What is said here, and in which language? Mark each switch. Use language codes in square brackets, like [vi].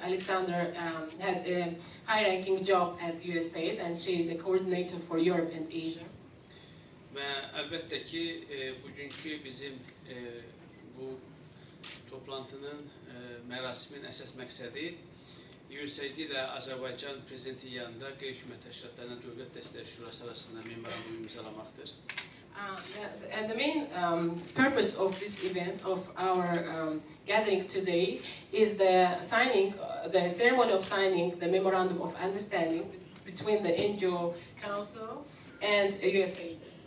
[en] Alexander has a high-ranking job at USAID and she is a coordinator for Europe and Asia. [az] Və əlbəttə ki, bugünkü bizim bu toplantının, mərasimin əsas məqsədi USAID ilə Azərbaycan prezidenti yanında qeyri-hökumət təşkilatlarına Dövlət Dəstəkləri Şurası arasında memorandumu imzalamaqdır. [en] And the main purpose of this event, of our gathering today, is the ceremony of signing the Memorandum of Understanding between the NGO Council and USAID.